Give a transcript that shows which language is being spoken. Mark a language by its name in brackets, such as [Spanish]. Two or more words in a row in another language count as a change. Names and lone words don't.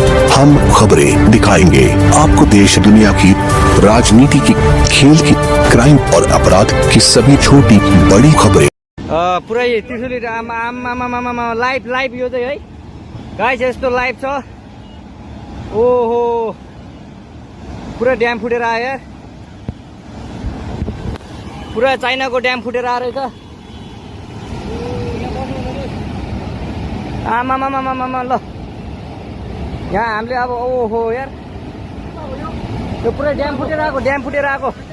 [Hindi] हम खबरें दिखाएंगे आपको देश दुनिया की, राजनीति की, खेल की, क्राइम और अपराध की सभी छोटी बड़ी खबरें। [Nepali] पुरै त्रिशुली आमा लाइभ लाइभ यो चाहिँ है गाइस यस्तो लाइभ छ। ओहो पुरा ड्याम फुटेर आयो यार, पुरा चाइनाको ड्याम फुटेर आएर रहेछ। आमामामामामा ल यहाँ हामीले अब ओहो यार यो पुरै ड्याम फुटेर आएको, ड्याम फुटेर आएको।